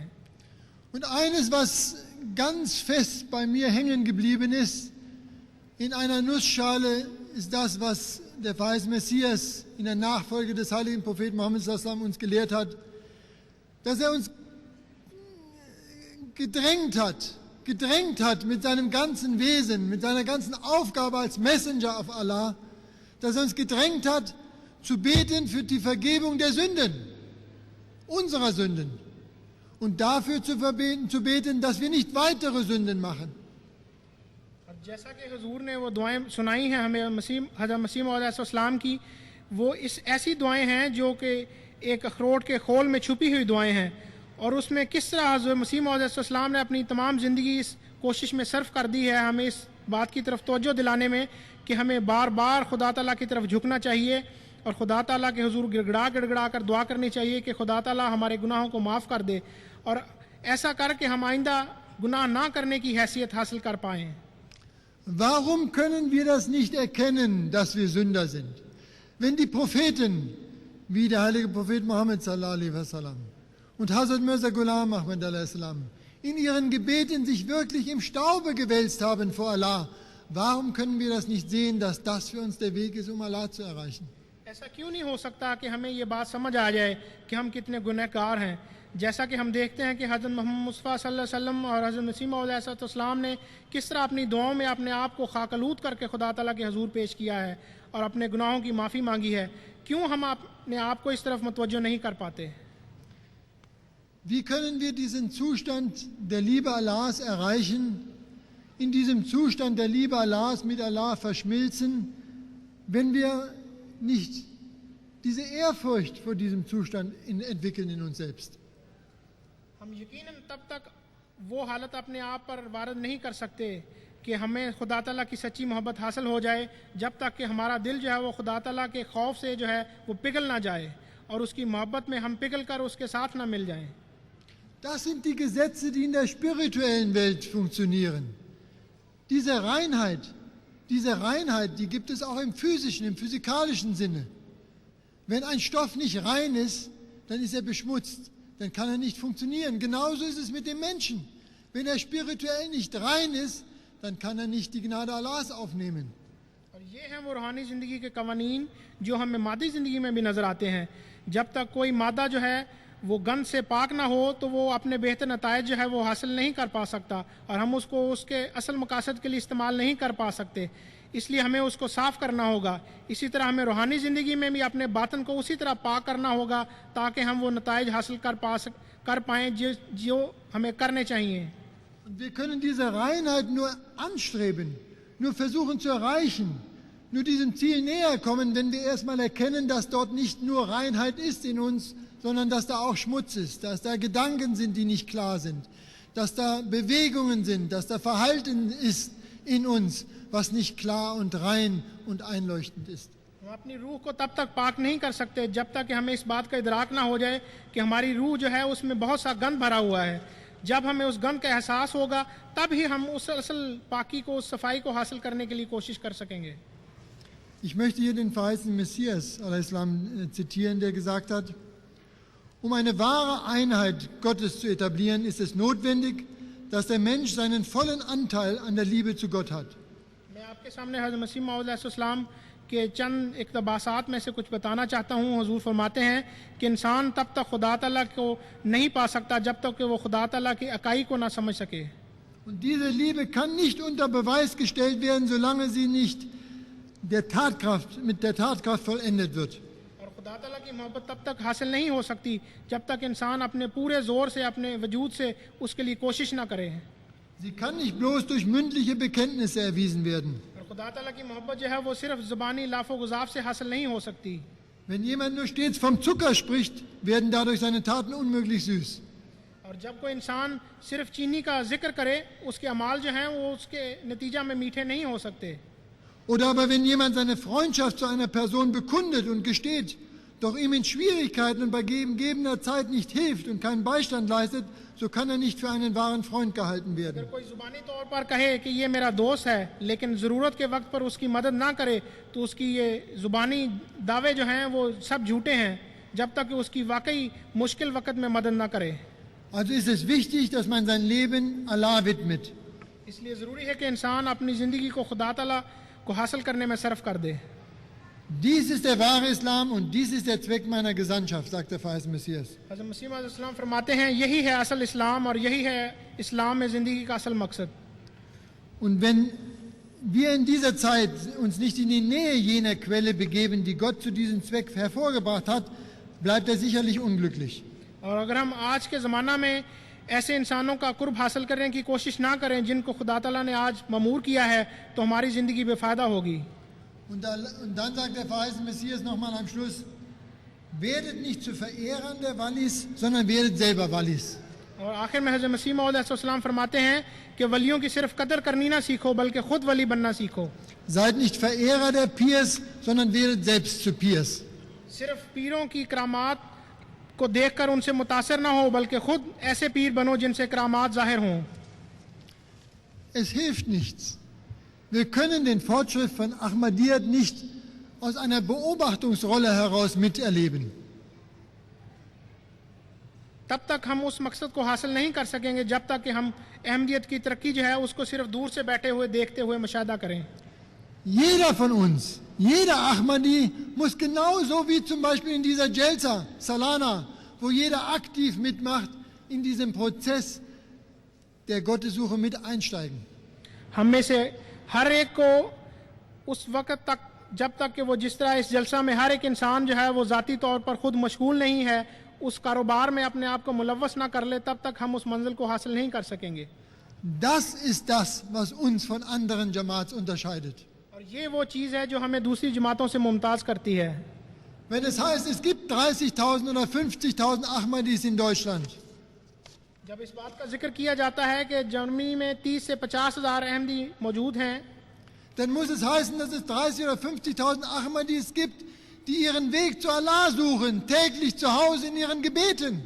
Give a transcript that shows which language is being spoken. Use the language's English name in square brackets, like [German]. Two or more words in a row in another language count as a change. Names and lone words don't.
[German] Und eines, was ganz fest bei mir hängen geblieben ist, in einer Nussschale, ist das, was der verheißene Messias in der Nachfolge des heiligen Propheten Muhammad uns gelehrt hat, dass er uns gedrängt hat mit seinem ganzen Wesen, mit seiner ganzen Aufgabe als [English] Messenger of Allah, [German] dass er uns gedrängt hat, zu beten für die Vergebung der Sünden, unserer Sünden, und dafür zu beten, dass wir nicht weitere Sünden machen. [Urdu] جیسا کہ حضور نے وہ دعائیں سنائی ہیں ہمیں حضرت مسیح موعود علیہ السلام کی، وہ ایسی دعائیں ہیں جو کہ ایک اخروٹ کے خول میں چھپی ہوئی دعائیں ہیں، اور اس میں کس طرح حضرت مسیح موعود علیہ السلام نے اپنی تمام زندگی اس کوشش میں صرف کر دی ہے ہمیں اس بات کی طرف توجہ دلانے میں کہ ہمیں بار بار خدا تعالیٰ کی طرف جھکنا چاہیے اور خدا تعالیٰ کے حضور گڑگڑا کر دعا کرنی چاہیے کہ خدا تعالیٰ ہمارے گناہوں کو معاف کر دے، اور ایسا کر کے ہم آئندہ گناہ نہ کرنے کی حیثیت حاصل کر پائیں. [German] Warum können wir das nicht erkennen, dass wir Sünder sind? Wenn die Propheten, wie der heilige Prophet Muhammad [Arabic] صلى الله عليه وسلم [German] und Hazrat Mirza Ghulam Ahmad a.s., in ihren Gebeten sich wirklich im Staube gewälzt haben vor Allah, warum können wir das nicht sehen, dass das für uns der Weg ist, um Allah zu erreichen? [Urdu] ایسا کیوں نہیں ہو سکتا کہ ہمیں یہ بات سمجھ آ جائے کہ ہم کتنے گنہگار ہیں، جیسا کہ ہم دیکھتے ہیں کہ حضرت محمد مصطفیٰ [Arabic] صلى الله عليه وسلم [Urdu] اور حضرت مسیح موعود علیہ السلام نے کس طرح اپنی دعاؤں میں اپنے آپ کو خاک آلود کر کے خدا تعالیٰ کے حضور پیش کیا ہے اور اپنے گناہوں کی معافی مانگی ہے. کیوں ہم اپنے آپ کو اس طرف متوجہ نہیں کر پاتے? [German] Wie können wir diesen Zustand der Liebe Allahs erreichen, in diesem Zustand der Liebe Allahs mit Allah verschmilzen, wenn wir nicht diese Ehrfurcht vor diesem Zustand entwickeln in uns selbst? [Urdu] ہم یقیناً تب تک وہ حالت اپنے آپ پر وارد نہیں کر سکتے کہ ہمیں خدا تعالیٰ کی سچی محبت حاصل ہو جائے جب تک کہ ہمارا دل جو ہے وہ خدا تعالیٰ کے خوف سے جو ہے وہ پگھل نہ جائے اور اس کی محبت میں ہم پگھل کر اس کے ساتھ نہ مل جائیں. [German] Das sind die Gesetze, die in der spirituellen Welt funktionieren. Diese Reinheit, die gibt es auch im physischen, im physikalischen Sinne. Wenn ein Stoff nicht rein ist, dann ist er beschmutzt, dann kann er nicht funktionieren. Genauso ist es mit dem Menschen. Wenn er spirituell nicht rein ist, dann kann er nicht die Gnade Allahs aufnehmen. [Urdu] اور یہ ہیں وہ روحانی زندگی کے قوانین جو ہمیں مادی زندگی میں بھی نظر آتے ہیں. جب تک کوئی مادہ جو ہے وہ گند سے پاک نہ ہو تو وہ اپنے بہتر نتائج جو ہے وہ حاصل نہیں کر پا سکتا اور ہم اس کو اس کے اصل مقاصد کے لیے استعمال نہیں کر پا سکتے، اس لیے ہمیں اس کو صاف کرنا ہوگا. اسی طرح ہمیں روحانی زندگی میں بھی اپنے باطن کو اسی طرح پاک کرنا ہوگا تاکہ ہم وہ نتائج حاصل کر پائیں جو ہمیں کرنے چاہییں. [German] Wir können diese Reinheit nur anstreben, nur versuchen zu erreichen, nur diesem Ziel näher kommen, wenn wir erstmal erkennen, dass dort nicht nur Reinheit ist in uns, sondern dass da auch Schmutz ist, dass da Gedanken sind, die nicht klar sind, dass da Bewegungen sind, dass da Verhalten ist in uns, was nicht klar und rein und einleuchtend ist. [Urdu] ہم اپنی روح کو تب تک پاک نہیں کر سکتے جب تک کہ ہمیں اس بات کا ادراک نہ ہو جائے کہ ہماری روح جو ہے اس میں بہت سا گند بھرا ہوا ہے. جب ہمیں اس گند کا احساس ہوگا تب ہی ہم اس اصل پاکی کو، اس صفائی کو حاصل کرنے کے لیے کوشش کر سکیں گے. [German] Ich möchte hier den verheißenen Messias zitieren, der gesagt hat, um eine wahre Einheit Gottes zu etablieren, ist es notwendig, dass der Mensch seinen vollen Anteil an der Liebe zu Gott hat. [Urdu] میں آپ کے سامنے حضرت مسیح موعود علیہ السلام کے چند اقتباسات میں سے کچھ بتانا چاہتا ہوں. حضور فرماتے ہیں کہ انسان تب تک خدا تعالیٰ کو نہیں پا سکتا جب تک کہ وہ خدا تعالیٰ کی اکائی کو نہ سمجھ سکے. [German] Und diese Liebe kann nicht unter Beweis gestellt werden, solange sie nicht mit der Tatkraft vollendet wird. [Urdu] اور خدا تعالیٰ کی محبت تب تک حاصل نہیں ہو سکتی جب تک انسان اپنے پورے زور سے، اپنے وجود سے اس کے لیے کوشش نہ کرے. [German] Sie kann nicht bloß durch mündliche Bekenntnisse erwiesen werden. [Urdu] خدا تعالیٰ کی محبت جو ہے وہ صرف زبانی لاف و گزاف سے حاصل نہیں ہو سکتی. [German] Wenn jemand nur stets vom Zucker spricht, werden dadurch seine Taten unmöglich süß. [Urdu] اور جب کوئی انسان صرف چینی کا ذکر کرے اس کے اعمال جو ہیں وہ اس کے نتیجہ میں میٹھے نہیں ہو سکتے. [German] Oder aber wenn jemand seine Freundschaft zu einer Person bekundet und gesteht, doch ihm in Schwierigkeiten und bei gegebener Zeit nicht hilft und keinen Beistand leistet, so kann er nicht für einen wahren Freund gehalten werden. [Urdu] اگر کوئی زبانی طور پر کہے کہ یہ میرا دوست ہے لیکن ضرورت کے وقت پر اس کی مدد نہ کرے تو اس کی یہ زبانی دعوے جو ہیں وہ سب جھوٹے ہیں جب تک کہ اس کی واقعی مشکل وقت میں مدد نہ کرے. [German] Also ist es wichtig, dass man sein Leben Allah widmet. [Urdu] اس لیے ضروری ہے کہ انسان اپنی زندگی کو خدا تعالیٰ کو حاصل کرنے میں صرف کر دے. [German] Dies ist der wahre Islam und dies ist der Zweck meiner Gesandtschaft, sagt der verheißene Messias. [Urdu] حضرت مسیح موعود علیہ السلام فرماتے ہیں یہی ہے اصل اسلام اور یہی ہے اسلام میں زندگی کا اصل مقصد. [German] Und wenn wir in dieser Zeit uns nicht in die Nähe jener Quelle begeben, die Gott zu diesem Zweck hervorgebracht hat, bleibt er sicherlich unglücklich. [Urdu] اور اگر ہم آج کے زمانہ میں ایسے انسانوں کا قرب حاصل کرنے کی کوشش نہ کریں جن کو خدا تعالیٰ نے آج مامور کیا ہے، تو ہماری زندگی بے فائدہ ہوگی. [German] Und dann sagt der verheißene Messias nochmal am Schluss, werdet nicht zu Verehrern der Wallis, sondern werdet selber Wallis. [Urdu] اور آخر میں حضرت مسیح موعود علیہ السلام فرماتے ہیں کہ ولیوں کی صرف قدر کرنی نہ سیکھو، بلکہ خود ولی بننا سیکھو. [German] Seid nicht Verehrer der Piers, sondern werdet selbst zu Piers. [Urdu] صرف پیروں کی کرامات کو دیکھ کر ان سے متاثر نہ ہو، بلکہ خود ایسے پیر بنو جن سے کرامات ظاہر ہوں. [German] Es hilft nichts. Wir können den Fortschritt von Ahmadiyyat nicht aus einer Beobachtungsrolle heraus miterleben. [Urdu] تب تک ہم اس مقصد کو حاصل نہیں کر سکیں گے جب تک کہ ہم احمدیت کی ترقی جو ہے اس کو صرف دور سے بیٹھے ہوئے دیکھتے ہوئے مشاہدہ کریں. [German] Jeder von uns, jeder Ahmadi muss genauso wie zum Beispiel in dieser Jalsa, Salana, wo jeder aktiv mitmacht, in diesem Prozess der Gottessuche mit einsteigen. [Urdu] ہم میں سے ہر ایک کو اس وقت تک جب تک کہ وہ جس طرح اس جلسہ میں ہر ایک انسان جو ہے وہ ذاتی طور پر خود مشغول نہیں ہے، اس کاروبار میں اپنے آپ کو ملوث نہ کر لے، تب تک ہم اس منزل کو حاصل نہیں کر سکیں گے. [German] Das ist das, was uns von anderen Jamaats unterscheidet. [Urdu] اور یہ وہ چیز ہے جو ہمیں دوسری جماعتوں سے ممتاز کرتی ہے. [German] Wenn es heißt, es gibt 30.000 oder 50.000 Ahmadis in Deutschland, [Urdu] جب اس بات کا ذکر کیا جاتا ہے کہ جرمنی میں 30 سے 50,000 احمدی موجود ہیں, [German] dann muss es heißen, dass es 30 oder 50.000 Ahmadis gibt, die ihren Weg zu Allah suchen, täglich zu Hause in ihren Gebeten.